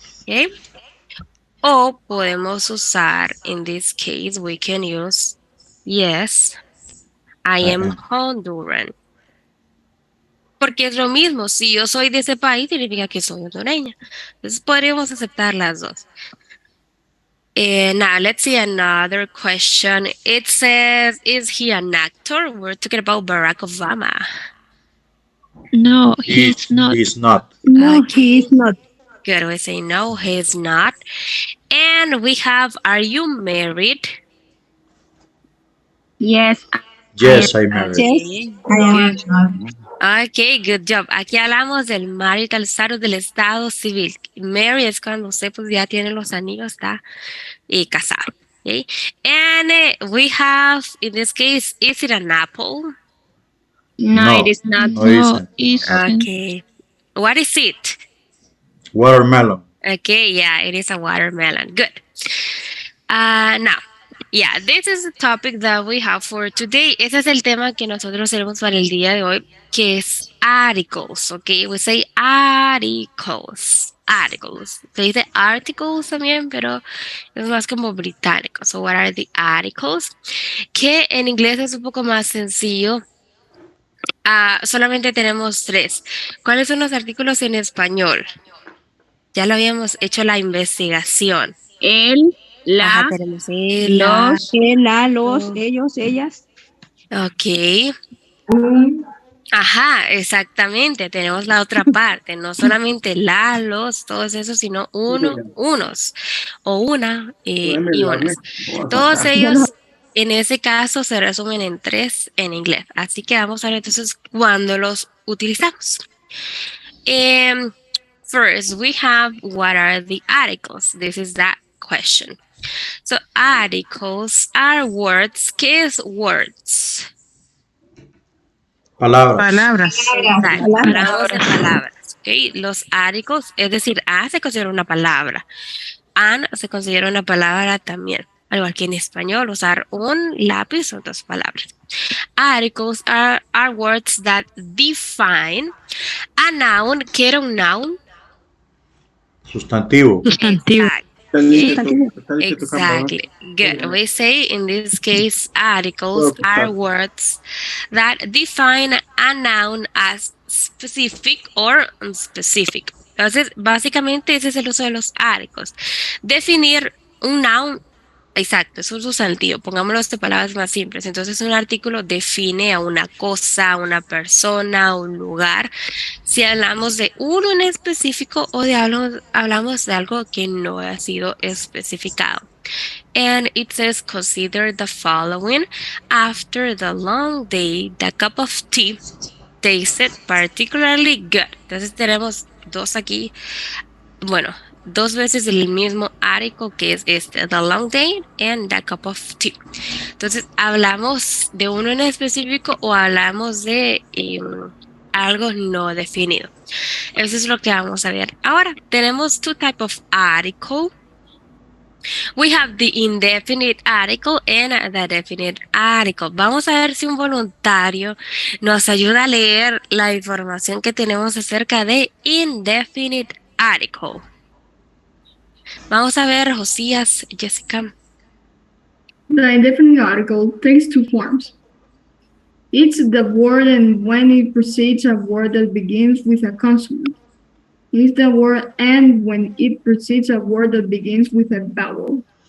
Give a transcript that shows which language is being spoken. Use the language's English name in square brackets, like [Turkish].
[English] Okay? [Spanish] O podemos usar, [English] in this case, we can use, yes, I am Honduran. [Spanish] Porque es lo mismo, si yo soy de ese país, significa que soy hondureña. Entonces podríamos aceptar las dos. [English] Now, let's see another question. It says, is he an actor? We're talking about Barack Obama. No, he's not. He's not. No, he is not. Good, we say no, he's not. And we have, are you married? Yes. Yes, I married. Okay. I am. Ok, good job. [Spanish] Aquí hablamos del marital status del estado civil. Marry es cuando usted pues ya tiene los anillos, está casado. [English] Okay? And we have, in this case, is it an apple? No, it is not. no, it isn't. Okay. What is it? Watermelon. Okay, yeah, it is a watermelon. Good. Now, yeah, this is the topic that we have for today. [Spanish] Ese es el tema que nosotros tenemos para el día de hoy, que es articles, okay? [English] We say articles. Articles. [Spanish] Se dice articles también, pero es más como británico. [English] So, what are the articles? [Spanish] Que en inglés es un poco más sencillo. Solamente tenemos 3. ¿Cuáles son los artículos en español? Ya lo habíamos hecho la investigación. El, la, Ajá, tenemos el, la, los, la, los, los. ellos, ellas. Ok. Ajá, exactamente. Tenemos la otra parte. No solamente la, los, todos esos, sino uno, unos. O una y unas. Todos ellos, en ese caso, se resumen en 3 en inglés. Así que vamos a ver entonces cuándo los utilizamos. [English] First, we have what are the articles? This is that question. So, articles are words. [Spanish] ¿Qué es words? Palabras. Exacto, hablamos de palabras. ¿Ok? Los articles, es decir, a se considera una palabra. An se considera una palabra también. Al igual que en español, usar un lápiz son dos palabras. [English] Articles are words that define a noun. [Spanish] ¿Qué era un noun? Sustantivo. [English] Exactly. Good. We say in this case, articles are words that define a noun as specific or unspecific. [Spanish] Entonces, básicamente ese es el uso de los articles. Definir un noun, exacto, es un sustantivo. Pongámoslo de palabras más simples. Entonces, un artículo define a una cosa, a una persona, a un lugar. Si hablamos de uno en específico o hablamos de algo que no ha sido especificado. [English] And it says, consider the following. After the long day, the cup of tea tasted particularly good. [Spanish] Entonces tenemos dos aquí. Bueno, dos veces el mismo article que es este, [English] the long day and the cup of tea. [Spanish] Entonces, ¿hablamos de uno en específico o hablamos de algo no definido? Eso es lo que vamos a ver. Ahora, tenemos [English] two types of article. We have the indefinite article and the definite article. [Spanish] Vamos a ver si un voluntario nos ayuda a leer la información que tenemos acerca de indefinite article. Vamos a ver, Josías, Jessica. [English] The indefinite article takes two forms. It's the word and when it precedes a word that begins with a consonant. It's the word and when it precedes a word that begins with a vowel.